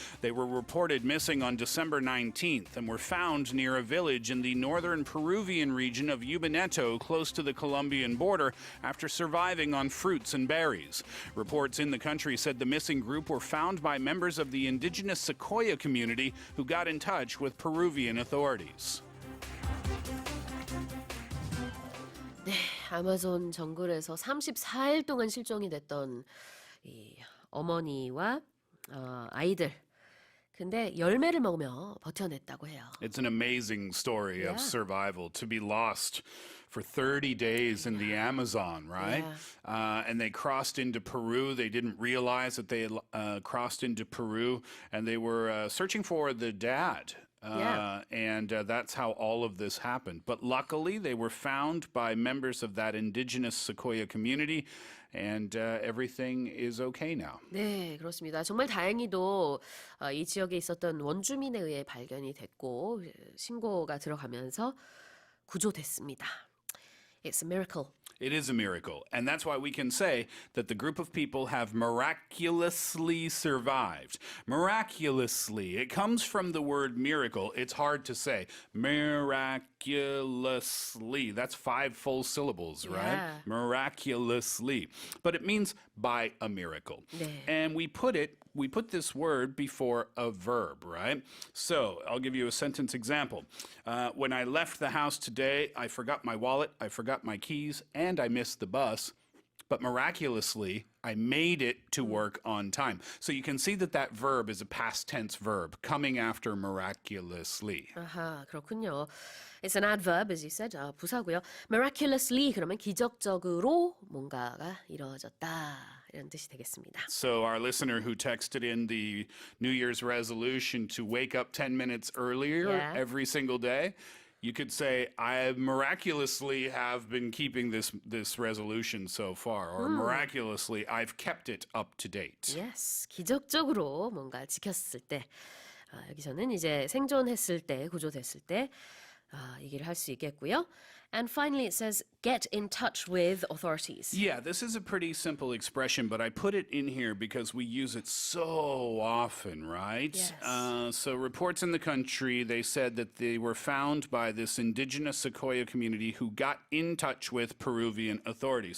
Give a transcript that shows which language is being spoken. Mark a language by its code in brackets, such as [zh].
[en] They were reported missing on December 19th and were found near a village in the northern Peruvian region of Ubaneto, close to the Colombian border, after surviving on fruits and berries. Reports in the country said the missing group were found by members of the indigenous Sequoia community who got in touch with Peruvian authorities. [ko] 네, 아마존 정글에서 34일 동안 실종이 됐던 이 어머니와 아이들. 근데 열매를 먹으며 버텨냈다고 해요. [en] It's an amazing story of survival to be lost for 30 days in the Amazon, right? Yeah. And they crossed into Peru. They didn't realize that they had crossed into Peru, and they were searching for the dad. And that's how all of this happened. But luckily, they were found by members of that indigenous Sequoia community, and everything is okay now. [ko] 네, 그렇습니다. 정말 다행히도 이 지역에 있었던 원주민에 의해 발견이 됐고 신고가 들어가면서 구조됐습니다. [en] It's a miracle. It is a miracle. And that's why we can say that the group of people have miraculously survived. Miraculously. It comes from the word miracle. It's hard to say. Miraculously. That's 5 full syllables, right? Yeah. Miraculously. But it means by a miracle. [ko] 네. [en] And we put this word before a verb, right? So I'll give you a sentence example. When I left the house today, I forgot my wallet, I forgot my keys, and I missed the bus. But miraculously, I made it to work on time. So you can see that verb is a past tense verb coming after miraculously. [ko] 아하, 그렇군요. [en] It's an adverb, as you said, 부사고요. [ko] Miraculously 그러면 기적적으로 뭔가가 이루어졌다 이런 뜻이 되겠습니다. [en] So our listener who texted in the New Year's resolution to wake up 10 minutes earlier Yeah. every single day, you could say, I miraculously have been keeping this resolution so far, or miraculously I've kept it up to date. [ko] Yes, 기적적으로 뭔가 지켰을 때 여기서는 이제 생존했을 때, 구조됐을 때 얘기를 할 수 있겠고요. [en] And finally it says, get in touch with authorities. Yeah, this is a pretty simple expression, but I put it in here because we use it so often, right? Yes. So reports in the country, they said that they were found by this indigenous Sequoia community who got in touch with Peruvian authorities.